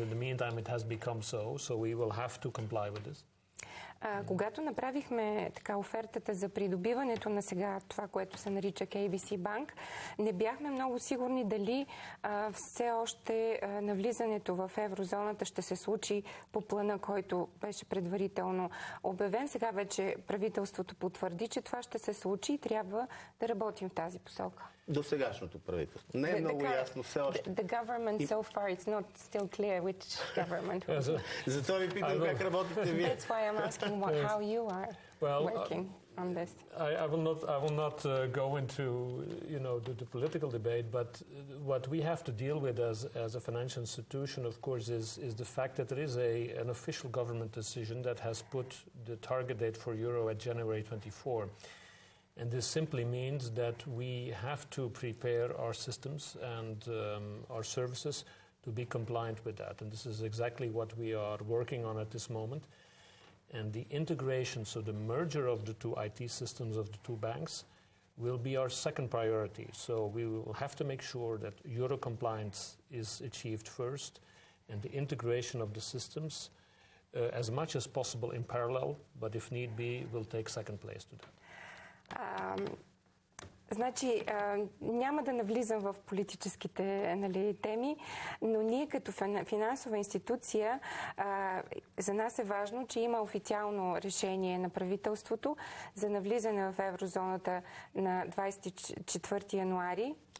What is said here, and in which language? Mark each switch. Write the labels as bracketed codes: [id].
[en] In the meantime, it has become so we will have to comply with this. [bg] Когато направихме така офертата за придобиването на сега това, което се нарича KBC Банк, не бяхме много сигурни дали все още навлизането в еврозоната ще се случи по плана, който беше предварително обявен. Сега вече правителството потвърди, че това ще се случи и трябва да работим в тази посока. До сегашното правителство. Не е много ясно все още. [en] The government so far, it's not still clear which government. [bg] Затова ви питам как работите вие. [en] That's why I'm asking how you are working on this. I will not go into the political debate, but what we have to deal with as a financial institution, of course, is the fact that there is an official government decision that has put the target date for euro at January 24. And this simply means that we have to prepare our systems and our services to be compliant with that. And this is exactly what we are working on at this moment. And the integration, so the merger of the two IT systems of the two banks, will be our second priority. So we will have to make sure that euro compliance is achieved first, and the integration of the systems as much as possible in parallel, but if need be, will take second place to that. [bg] Значи, няма да навлизам в политическите теми, но ние като финансова институция, за нас е важно, че има официално решение на правителството за навлизане в еврозоната на 24 януари.